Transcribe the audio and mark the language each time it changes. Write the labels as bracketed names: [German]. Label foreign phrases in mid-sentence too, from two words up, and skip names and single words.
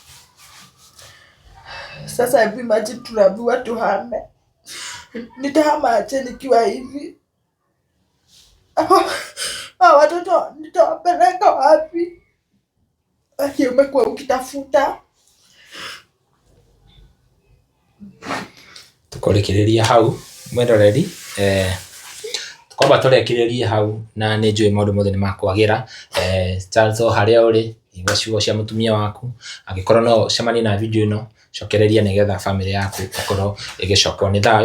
[Swahili] Sasa hebu imagine tunaambiwa tuhame. Nitahama aje nikiwa hivi? Watoto nitawapeleka wapi? Umekuwa ukitafuta. [Kikuyu] Tukorekereria hau mwendoreri, tukomba turekererie hau na nĩ njũĩ maũndũ mothe nĩ makwagĩra. Charles o harĩa ũrĩ, igua ciugo cia mũtumia waku, angĩkorwo no cemanie na video ĩno, cokereria nĩgetha family yaku ĩkorwo ĩgĩcokwo nĩ thayũ.